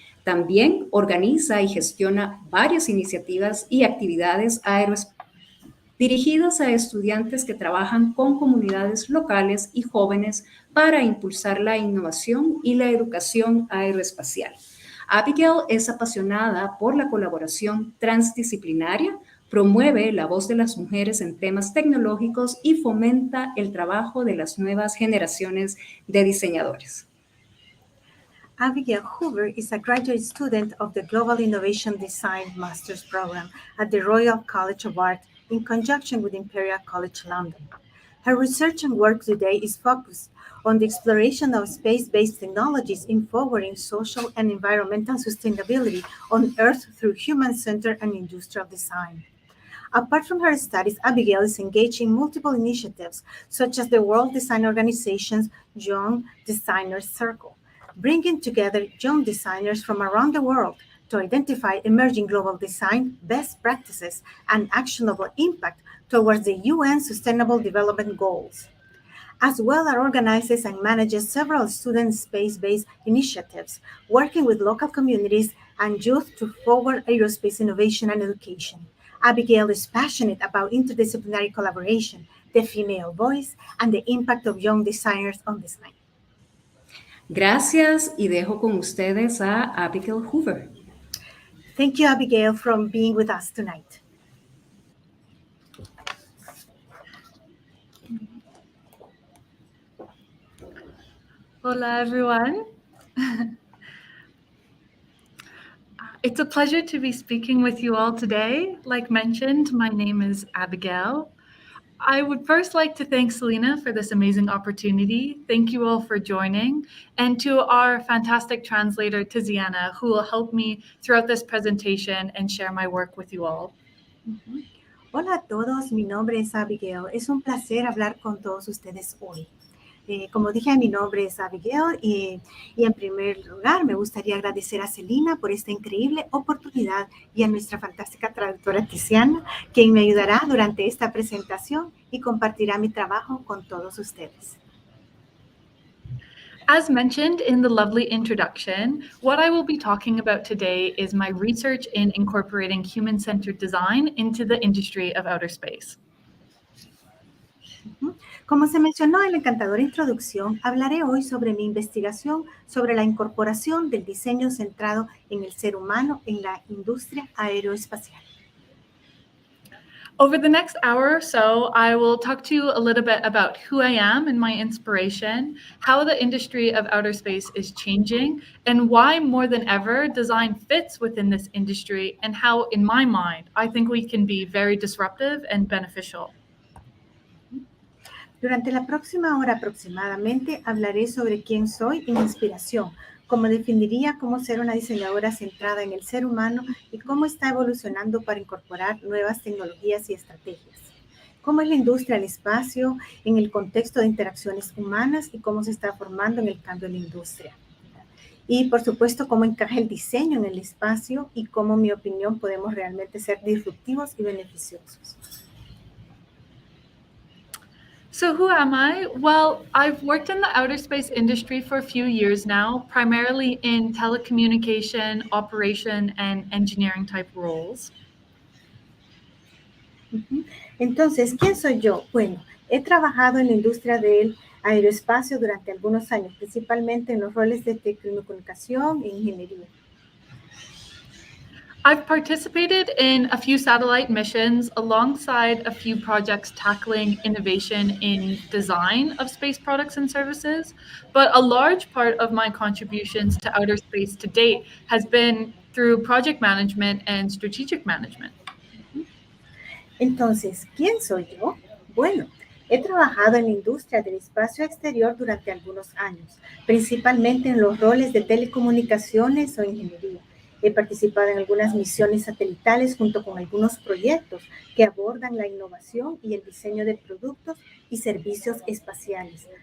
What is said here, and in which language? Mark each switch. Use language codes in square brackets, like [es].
[es] También organiza y gestiona varias iniciativas y actividades aeroespaciales dirigidas a estudiantes que trabajan con comunidades locales y jóvenes para impulsar la innovación y la educación aeroespacial. Abigail es apasionada por la colaboración transdisciplinaria, promueve la voz de las mujeres en temas tecnológicos y fomenta el trabajo de las nuevas generaciones de diseñadores. [en] Abigail Hoover is a graduate student of the Global Innovation Design Master's Program at the Royal College of Art in conjunction with Imperial College London. Her research and work today is focused on the exploration of space-based technologies in forwarding social and environmental sustainability on Earth through human-centered and industrial design. Apart from her studies, Abigail is engaged in multiple initiatives, such as the World Design Organization's Young Designers Circle, bringing together young designers from around the world to identify emerging global design best practices and actionable impact towards the UN Sustainable Development Goals. As well as organizes and manages several student space-based initiatives, working with local communities and youth to forward aerospace innovation and education. Abigail is passionate about interdisciplinary collaboration, the female voice, and the impact of young designers on design. [es] Gracias y dejo con ustedes a Abigail Hoover. [en] Thank you, Abigail, for being with us tonight. Hola, everyone. It's a pleasure to be speaking with you all today. Like mentioned, my name is Abigail. I would first like to thank Selena for this amazing opportunity. Thank you all for joining, and to our fantastic translator, Tiziana, who will help me throughout this presentation and share my work with you all. [es] Hola a todos, mi nombre es Abigail. Es un placer hablar con todos ustedes hoy. Como dije, mi nombre es Abigail y en primer lugar me gustaría agradecer a Celina por esta increíble oportunidad y a nuestra fantástica traductora Tiziana, quien me ayudará durante esta presentación y compartirá mi trabajo con todos ustedes. [en] As mentioned in the lovely introduction, what I will be talking about today is my research in incorporating human-centered design into the industry of outer space. [es] Como se mencionó en la encantadora introducción, hablaré hoy sobre mi investigación sobre la incorporación del diseño centrado en el ser humano en la industria aeroespacial. [en] Over the next hour or so, I will talk to you a little bit about who I am and my inspiration, how the industry of outer space is changing, and why more than ever design fits within this industry, and how, in my mind, I think we can be very disruptive and beneficial. [es] Durante la próxima hora aproximadamente hablaré sobre quién soy y mi inspiración, cómo definiría cómo ser una diseñadora centrada en el ser humano y cómo está evolucionando para incorporar nuevas tecnologías y estrategias. Cómo es la industria del espacio en el contexto de interacciones humanas y cómo se está formando en el cambio en la industria. Y, por supuesto, cómo encaja el diseño en el espacio y cómo, en mi opinión, podemos realmente ser disruptivos y beneficiosos. [en] So who am I? Well, I've worked in the outer space industry for a few years now, primarily in telecommunication, operation, and engineering type roles. [es] Entonces, ¿quién soy yo? Bueno, he trabajado en la industria del aeroespacio durante algunos años, principalmente en los roles de telecomunicación e ingeniería. [en] I've participated in a few satellite missions alongside a few projects tackling innovation in design of space products and services, but a large part of my contributions to outer space to date has been through project management and strategic management. [es] Entonces, ¿quién soy yo? Bueno, he trabajado en la industria del espacio exterior durante algunos años, principalmente en los roles de telecomunicaciones o ingeniería. He participado en algunas misiones satelitales junto con algunos proyectos que abordan la innovación y el diseño de productos y servicios espaciales.